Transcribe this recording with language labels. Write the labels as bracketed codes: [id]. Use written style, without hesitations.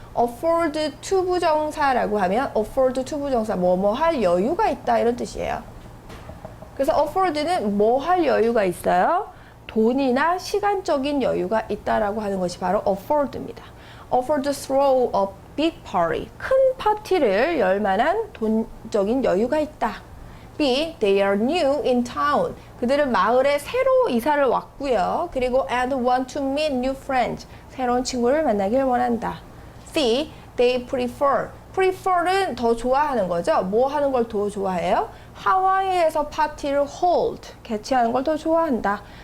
[ko] afford to 부정사라고 하면 afford to 부정사 뭐뭐 할 여유가 있다 이런 뜻이에요. 그래서 afford는 뭐 할 여유가 있어요? 돈이나 시간적인 여유가 있다라고 하는 것이 바로 afford입니다. [en] afford to throw a big party. [ko] 큰 파티를 열 만한 돈적인 여유가 있다. [en] B. They are new in town. [ko] 그들은 마을에 새로 이사를 왔고요. 그리고 [en] and want to meet new friends. [ko] 새로운 친구를 만나길 원한다. [en] C. They prefer. [ko] prefer는 더 좋아하는 거죠. 뭐 하는 걸 더 좋아해요? 하와이에서 파티를 hold, 개최하는 걸 더 좋아한다.